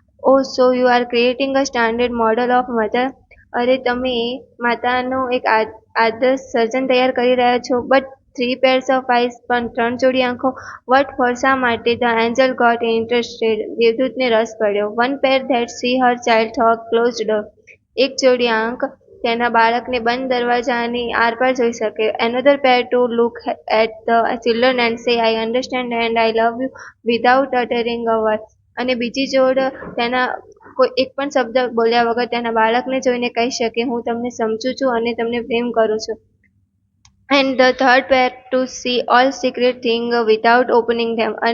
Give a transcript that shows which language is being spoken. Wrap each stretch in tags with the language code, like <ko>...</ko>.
<en>"Oh, so you are creating a standard model of mother."</en> <gu>અરે, તમે માતાનું એક આદર્શ સર્જન તૈયાર કરી રહ્યા છો.</gu> <en>"But 3 pairs of eyes."</en> <gu>પણ 3 જોડી આંખો?</gu> <en>"What for?</en> <gu>શા માટે?"</gu> <en>The angel got interested.</en> <gu>દેવદૂતને રસ પડ્યો.</gu> <en>"One pair that see her child through closed door."</en> <gu>એક જોડી આંખ તેના બાળકને બંધ દરવાજાની આરપાર જોઈ શકે.</gu> <en>"Another pair to look at the children and say, 'I understand and I love you,' without uttering a word."</en> <gu>અને બીજી જોડ તેના એક પણ શબ્દ બોલ્યા વગર તેના બાળકને જોઈને કહી શકે, "હું તમને સમજું છું અને તમને પ્રેમ કરું છું."</gu> <en>"And the third pair to see all secret things without opening them."</en>